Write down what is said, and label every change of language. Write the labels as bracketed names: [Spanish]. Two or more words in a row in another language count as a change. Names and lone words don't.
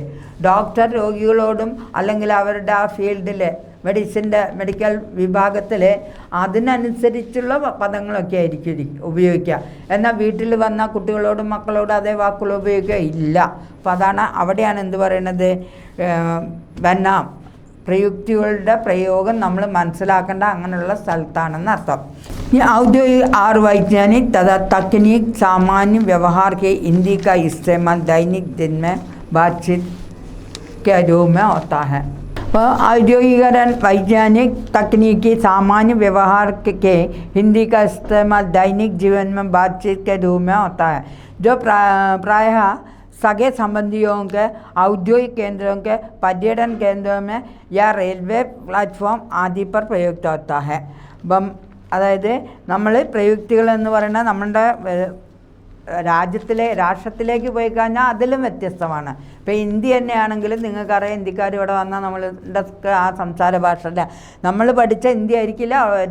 [Malayalam] ഡോക്ടർ രോഗികളോടും അല്ലെങ്കിൽ അവരുടെ ആ ഫീൽഡിൽ മെഡിക്കൽ വിഭാഗത്തിൽ അതിനനുസരിച്ചുള്ള പദങ്ങളൊക്കെ ആയിരിക്കും ഉപയോഗിക്കുക. എന്നാൽ വീട്ടിൽ വന്ന കുട്ടികളോടും മക്കളോടും അതേ വാക്കുകൾ ഉപയോഗിക്കുക ഇല്ല. അപ്പോൾ അതാണ് അവിടെയാണ് എന്ത് പറയുന്നത്? ബനാം പ്രയുക്തികളുടെ പ്രയോഗം നമ്മൾ മനസ്സിലാക്കേണ്ട അങ്ങനെയുള്ള സ്ഥലത്താണെന്ന് അർത്ഥം. ഈ ഔദ്യോഗിക [Hindi] और वैज्ञानिक तथा तकनीक सामान्य व्यवहार के हिंदी का इस्तेमाल दैनिक दिन में बातचीत के रूप में होता है. അപ്പോൾ ഔദ്യോഗികरण वैज्ञानिक तकनीकी सामान्य व्यवहार के हिंदी का इस्तेमाल दैनिक जीवन में बातचीत के रूप में होता है, जो प्रायः सगे संबंधियों के औद्योगिक केंद्रों के पर्यटन केंद्रों में या रेलवे प्लेटफॉर्म आदि पर प्रयुक्त होता है. [Malayalam] അപ്പം അതായത് നമ്മൾ പ്രയുക്തികൾ എന്ന് പറയുന്നത് നമ്മുടെ രാഷ്ട്രത്തിലേക്ക് പോയി കഴിഞ്ഞാൽ അതിലും വ്യത്യസ്തമാണ്. ഇപ്പോൾ ഹിന്ദി തന്നെയാണെങ്കിലും നിങ്ങൾക്കറിയാം, ഹിന്ദിക്കാർ ഇവിടെ വന്നാൽ നമ്മളുടെ ആ സംസാര ഭാഷ അല്ല, നമ്മൾ പഠിച്ച ഹിന്ദി ആയിരിക്കില്ല അവർ.